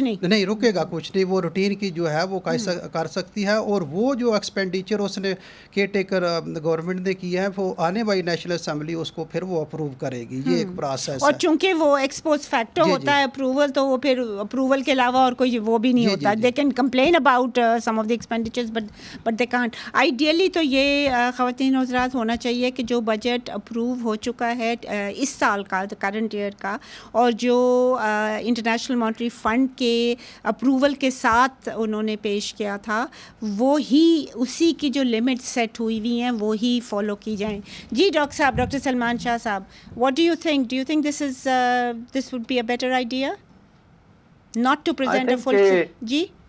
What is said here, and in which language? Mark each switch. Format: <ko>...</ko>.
<ur>نہیں وہ روٹین کی جو ہے وہ کر سکتی ہے، اور وہ جو ایکسپینڈیچر اس نے کیئر ٹیکر گورنمنٹ نے کیا ہے وہ آنے والی نیشنل اسمبلی اس کو پھر وہ اپروو کرے گی. یہ ایک پروسیس اور چونکہ وہ ایکسپوز فیکٹر ہوتا ہے اپروول تو وہ پھر اپروول کے علاوہ اور کوئی وہ بھی نہیں ہوتا.</ur> <en>They can complain about some of the expenditures but they can't.</en> <ur>Ideally تو یہ خواتین حضرات ہونا چاہیے کہ جو بجٹ اپروو ہو چکا ہے اس سال کا کرنٹ ایئر کا اور جو انٹرنیشنل مانیٹری فنڈ کے اپروول کے ساتھ انہوں نے پیش کیا تھا وہی اسی کی جو لمٹ سیٹ ہوئی ہوئی ہیں وہی فالو کی جائیں.</ur> <en>جی ڈاکٹر سلمان شاہ صاحب, what do you think? Do you think this would be a better idea not to present a full ji?</en>